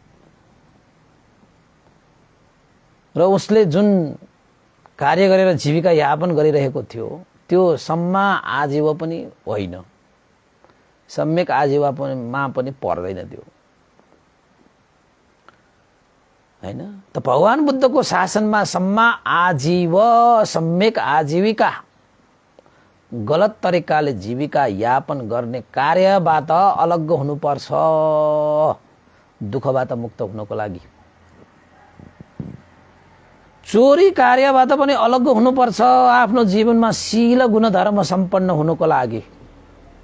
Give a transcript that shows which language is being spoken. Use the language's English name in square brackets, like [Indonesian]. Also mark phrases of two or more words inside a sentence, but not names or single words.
[Nepali] र उसले जुन कार्य गरेर जीविका यापन गरिरहेको थियो त्यो [Pali] सम्मा आजीव [Nepali] पनि होइन, सम्यक आजीवमा पनि पर्दैन त्यो हैन। त भगवान बुद्धको शासनमा [Pali] सम्मा आजीव [Nepali] सम्यक आजीविका गलत तरिकाले जीविका यापन गर्ने कार्यबाट अलग हुनुपर्छ दुःखबाट मुक्त हुनको लागि। चोरी कार्यबाट पनि अलग हुनुपर्छ आफ्नो जीवनमा शील गुणधर्म सम्पन्न हुनको लागि।